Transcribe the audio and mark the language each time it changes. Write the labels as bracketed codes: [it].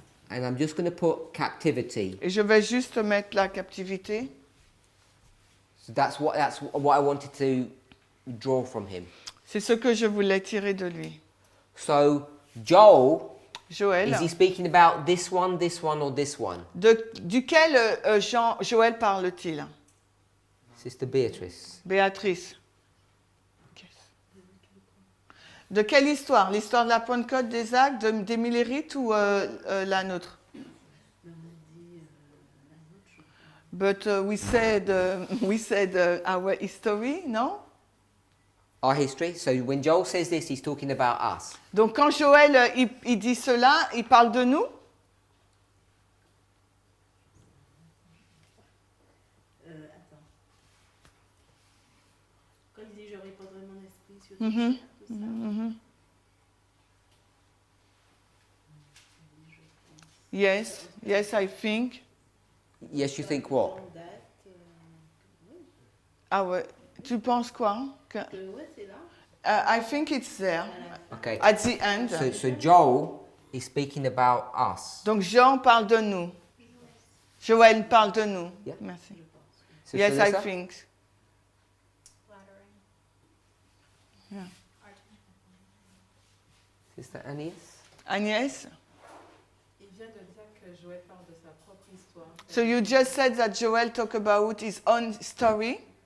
[en] And I'm just going to put captivity. [fr] Et je vais juste mettre la captivité. [en] So that's what I wanted to draw from him. [fr] C'est ce que je voulais tirer de lui. [en] So Joel, [fr] Joël, [en] is he speaking about this one, or this one? [fr] duquel Joël parle-t-il? [en] Sister Beatrice. [fr] Béatrice. Yes. De quelle histoire? L'histoire de la Pentecôte, des actes, des Millerites ou la nôtre? [en] But we said our history, non? Our history. So when Joel says this, he's talking about us. [fr] Donc quand Joël il dit cela, il parle de nous? Attends. Quand il dit je répandrai mon esprit sur Mhm. tout ça. Mhm. [en] Yes, yes, I think. Yes, you think what? [fr] Ah ouais. Tu penses quoi? Ouais, c'est là. [en] I think it's there Okay. at the end. So Joel is speaking about us. [fr] Donc Jean parle de nous. Joël parle de nous. [en] Yeah. [fr] Merci. [en] Sister Yes, I Lisa? think. Flattering. Yeah. Sister Agnès? Agnès? [fr] Il vient de dire que Joël parle de sa propre histoire. [en] So you just said that Joel talked about his own story.